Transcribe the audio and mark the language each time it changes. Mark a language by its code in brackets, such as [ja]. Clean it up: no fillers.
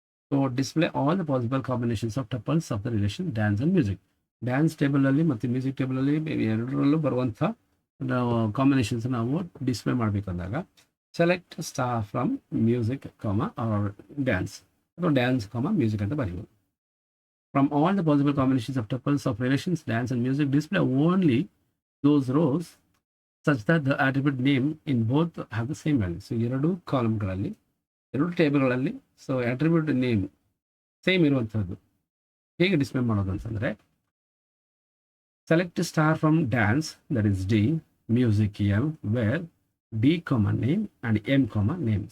[en] So display all the possible combinations of tuples of the relation dance and music. [kn] Dance ಟೇಬಲಲ್ಲಿ ಮತ್ತು music ಟೇಬಲಲ್ಲಿ ಎರಡರಲ್ಲೂ ಬರುವಂಥ combinations ನಾವು display ಮಾಡಬೇಕಂದಾಗ [en] select star from music or dance [kn] ಅಥವಾ dance music ಅಂತ ಬರೀಬೋದು. [en] From all the possible combinations of tuples of relations, dance and music, display only those rows such that the attribute name in both have the same value. [kn] So ಎರಡು ಕಾಲಮ್ಗಳಲ್ಲಿ ಎರಡು ಟೇಬಲ್ಗಳಲ್ಲಿ so attribute name same ಇರುವಂಥದ್ದು ಹೇಗೆ display ಮಾಡೋದು ಅಂತಂದರೆ [en] Select star from dance that is D, music M, where D name and M name.